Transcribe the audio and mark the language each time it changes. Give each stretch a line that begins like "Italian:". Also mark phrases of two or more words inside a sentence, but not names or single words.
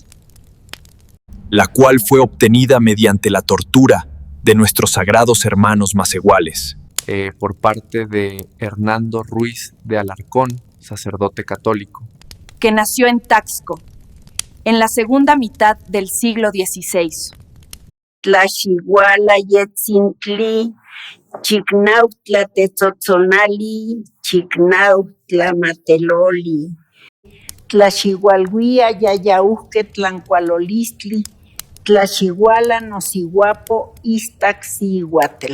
Spanish: la cual fue obtenida mediante la tortura de nuestros sagrados hermanos macehuales. Por parte de Hernando Ruiz de Alarcón, sacerdote católico. que nació en Taxco, en la segunda mitad del siglo XVI.
Nahuatl languages: Tlaxihuala yetzintli, chicnautla tetzotzonali, chicnautla mateloli. Tlaxihualhuia yayauhque tlancualolistli, tlaxihuala nosihuapo istaxihuatl.